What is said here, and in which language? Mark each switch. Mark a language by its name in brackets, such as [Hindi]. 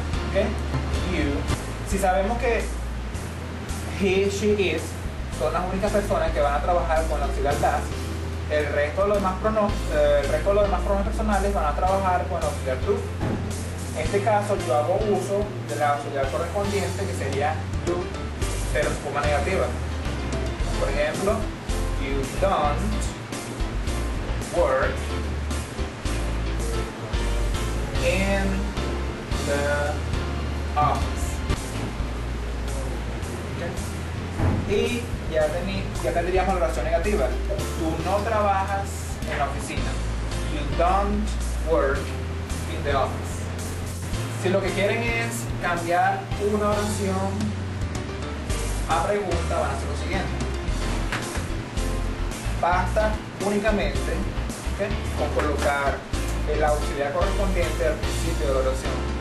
[Spanish] ¿Okay? You. Si sabemos que he, she, is son las únicas personas que van a trabajar con la auxiliar does, el resto de los demás pronombres personales van a trabajar con la auxiliar do. En este caso yo hago uso de la auxiliar correspondiente, que sería do, pero en forma negativa. Por ejemplo, [English] you don't work in the office. Okay. [Spanish] Y ya tendríamos la oración negativa. Tú no trabajas en la oficina. [English] You don't work in the office. [Spanish] Si lo que quieren es cambiar una oración a pregunta, van a hacer lo siguiente. Basta únicamente, ¿okay? Con colocar el auxiliar correspondiente al principio de la oración.